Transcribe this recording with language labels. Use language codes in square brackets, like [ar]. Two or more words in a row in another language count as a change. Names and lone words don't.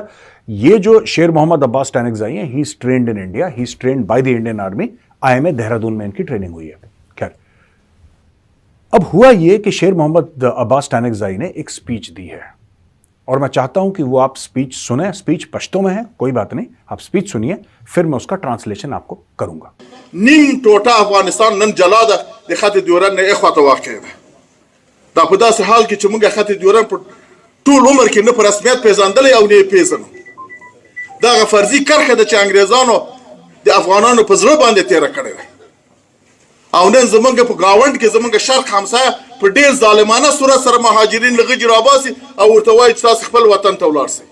[hi] ये जो शेर मोहम्मद अब्बास स्टैनिक्जाई हैं, [en] he is trained in India, he is trained by the Indian Army. [hi] IMA देहरादून में इनकी ट्रेनिंग हुई है। खैर, अब हुआ ये कि शेर मोहम्मद अब्बास स्टैनिक्जाई ने एक स्पीच दी है, और मैं चाहता हूं कि वो आप स्पीच सुने। स्पीच पश्तो में है, कोई बात नहीं, आप स्पीच सुनिए, फिर मैं उसका ट्रांसलेशन आपको करूंगा। [ps] نیم ټوټه افغانستان نن جلا ده د خط ډیورن نه اخواته واقع ده. دا په داسې حال کې چې موږ خط ډیورن په ټول عمر کې نه په رسمیت پیژندلی او نه یې پیژنو. دغه فرضي کرښه ده چې انګریزانو د افغانانو په زړه باندې تېره کړې ده، او نن زموږ په ګاونډ کې زموږ شرق همسایه په ډېر ظالمانه صورت سره مهاجرین له غجې راباسي او ورته وایي چې تاسو خپل وطن ته ولاړ شئ.